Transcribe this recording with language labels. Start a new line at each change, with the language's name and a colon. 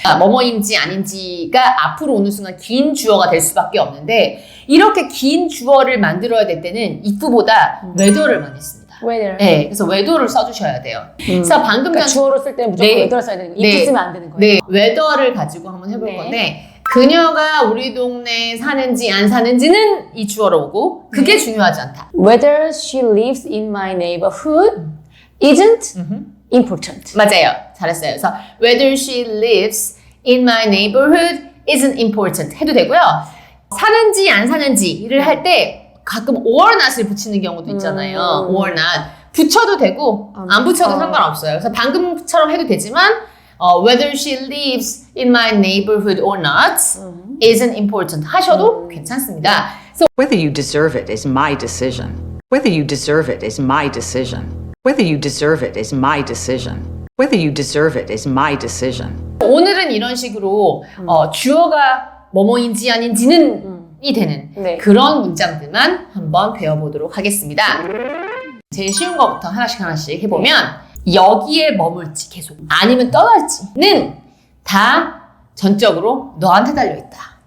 Korean: 뭐뭐인지 아닌지가 앞으로 오는 순간 긴 주어가 될 수밖에 없는데 이렇게 긴 주어를 만들어야 될 때는 if보다 whether를 많이 씁니다.
English: Whether.
Korean: 네, 그래서 whether를 써주셔야 돼요. 그래서 방금 그러니까 주어로 쓸 때는 무조건 whether를 써야 되는 거예요. if 쓰면 안 되는 거예요. 네, whether를 가지고 한번 해볼 건데 그녀가 우리 동네에 사는지 안 사는지는 이 주어로 오고 그게 중요하지 않다.
English: Whether she lives in my neighborhood isn't important.
Korean: 맞아요. 잘했어요. 그래서
English: whether she lives in my neighborhood isn't important
Korean: 해도 되고요. 사는지 안 사는지를 할 때 가끔
English: or not
Korean: 을 붙이는 경우도 있잖아요.
English: or not.
Korean: 붙여도 되고 안 붙여도 상관없어요. 그래서 방금처럼 해도 되지만
English: whether she lives in my neighborhood or not isn't important
Korean: 하셔도 괜찮습니다.
English: So Whether you deserve it is my decision. Whether you deserve it is my decision. Whether you deserve it is my decision. Whether you deserve it is my decision.
Korean: 오늘은 이런 식으로 주어가 뭐뭐인지 아닌지는 이 되는 그런 문장들만 한번 배워보도록 하겠습니다. 제일 쉬운 것부터 하나씩 해보면 여기에 머물지 계속 아니면 떠날지는 다 전적으로 너한테 달려있다.